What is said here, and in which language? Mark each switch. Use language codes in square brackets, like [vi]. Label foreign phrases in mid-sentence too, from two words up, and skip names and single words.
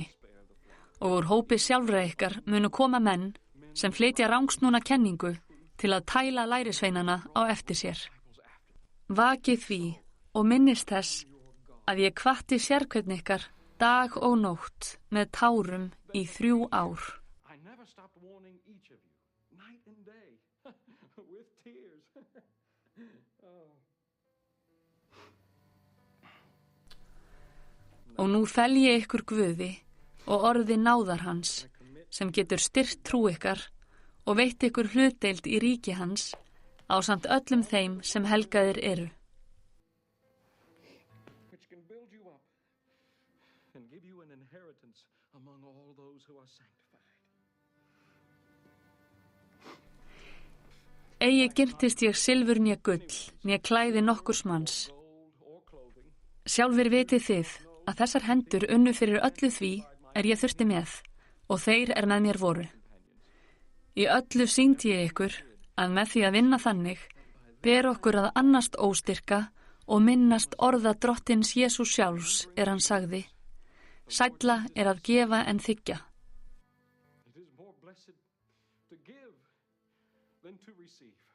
[is] Og úr hópi sjálfra ykkar munu koma menn sem flytja rangsnúna kenningu til að tæla lærisveinana á eftir sér. Vakið því og minnist þess að ég hvatti sérhvern ykkar dag og nótt með tárum í 3 ár. [en] I never stopped warning each of you, night and day, with tears. [is] Og nú fel ég ykkur Guði og orði náðar hans, sem getur styrkt trú ykkar og veitt ykkur hlutdeild í ríki hans, ásamt öllum þeim sem helgaðir eru. [en] Which can build you up and give you an inheritance among all those who are sanctified. [is] Eigi girntist ég silfur né gull, né klæði nokkurs manns. [en] Gold or clothing, [is] Sjálfur vitið þið að þessar hendur unnu fyrir öllu því ég þurfti með, og þeir með mér voru. Í öllu sýndi ég ykkur að með því að vinna þannig ber okkur að annast óstyrka og minnast orða drottins Jesús sjálfs hann sagði: Sælla að gefa en þiggja. [en] it is more blessed to give than to receive.